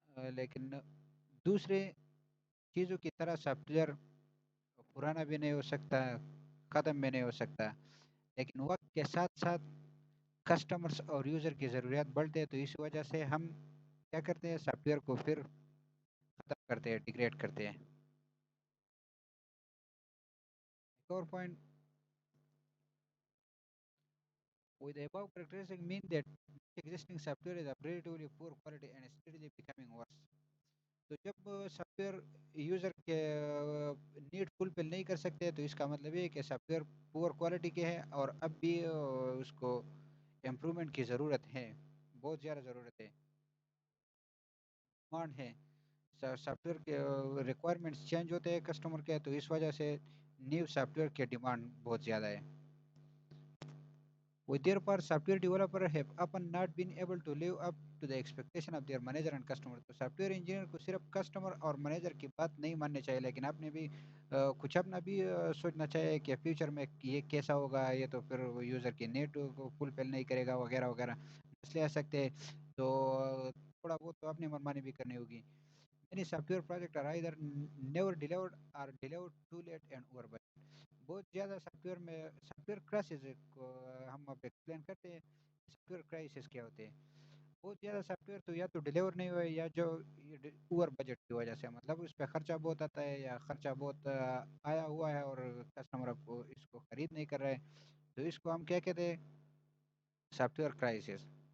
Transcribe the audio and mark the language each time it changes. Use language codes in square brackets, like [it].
[ur] لیکن دوسرے چیزوں کی طرح سافٹ ویئر پرانا بھی نہیں ہو سکتا، ختم بھی نہیں ہو سکتا. لیکن وقت کے ساتھ ساتھ کسٹمرز اور یوزر کی ضروریات بڑھتے ہیں، تو اس وجہ سے ہم کیا کرتے ہیں، سافٹ ویئر کو پھر ختم کرتے ہیں، ڈیگریڈ کرتے ہیں. ایک اور point [en] with the above characteristic mean that existing software is of relatively poor quality and steadily becoming worse. [ur] تو جب سافٹ ویئر یوزر کے نیڈ فلفل نہیں کر سکتے تو اس کا مطلب یہ ہے کہ سافٹ ویئر پور کوالٹی کے ہیں، اور اب بھی اس کو امپرومنٹ کی ضرورت ہے، بہت زیادہ ضرورت ہے، ڈیمانڈ ہے. سافٹ ویئر کے ریکوائرمنٹس چینج ہوتے ہیں کسٹمر کے، تو اس وجہ سے نیو سافٹ ویئر کی ڈیمانڈ بہت زیادہ ہے. [en] With their part, software developers have often not been able to live up to the expectation of their manager and customer. [ur] تو سافٹ ویئر انجینئر کو صرف کسٹمر اور مینیجر کی بات نہیں ماننی چاہیے، لیکن آپ نے بھی کچھ اپنا بھی سوچنا چاہیے کہ فیوچر میں یہ کیسا ہوگا، یہ تو پھر یوزر کی نیڈ کو فلفل نہیں کرے گا، وغیرہ وغیرہ مسئلے آ سکتے ہیں. تو تھوڑا بہت تو اپنی منمانی بھی کرنی ہوگی. [en] Many software projects are either never delivered or delivered too late and over budget. [ur] بہت زیادہ سافٹ ویئر کرائسس کو ہم اب ایکسپلین کرتے ہیں. سافٹ ویئر کرائسس کیا ہوتے ہیں؟ بہت زیادہ سافٹ ویئر تو یا تو ڈلیور نہیں ہوئے یا جو اوور بجٹ کی وجہ سے، مطلب اس پہ خرچہ بہت آتا ہے یا خرچہ بہت آیا ہوا ہے اور کسٹمر اب کو اس کو خرید نہیں کر رہے، تو اس کو ہم کیا کہتے ہیں؟ Soft where crisis.